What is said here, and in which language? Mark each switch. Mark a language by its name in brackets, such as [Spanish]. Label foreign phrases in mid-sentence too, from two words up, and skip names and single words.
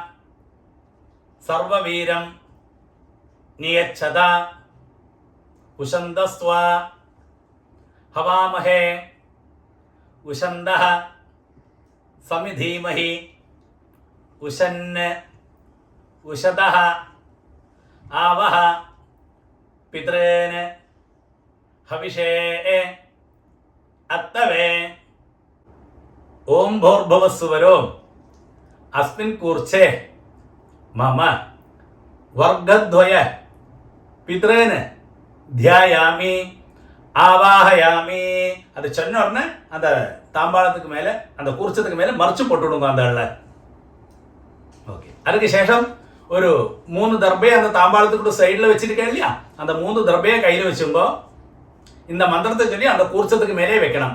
[Sanskrit] സർവവീരം നിയച്ഛത ഉശന്തസ്ത്വ ഹവാമഹേ ഉശന്തഃ സമിധീമഹി ഉശന് ഉശതഃ ആവഹ പിതॄന് ഹവിഷേ അത്തവേ. ഓം ഭൂർഭുവസ്സുവരോ അസ്മിൻ കൂർച്ചേ മമ വർഗദ്വയ പിതॄന് ധ്യായാമി ஆவாஹயாமி. [Tamil] அது சொன்ன உடனே அந்த தாம்பாளத்துக்கு மேலே அந்த கூர்ச்சத்துக்கு மேலே மறைச்சு போட்டு விடுங்க அந்த ஆள. ஓகே, அதுக்கு சேஷம் ஒரு 3 தர்பையை அந்த தாம்பாளத்துக்கு சைடில் வச்சிருக்கேன் இல்லையா, அந்த 3 தர்பையை கையில் வச்சுங்கோ. இந்த மந்திரத்தை சொல்லி அந்த கூர்ச்சத்துக்கு மேலே வைக்கணும்.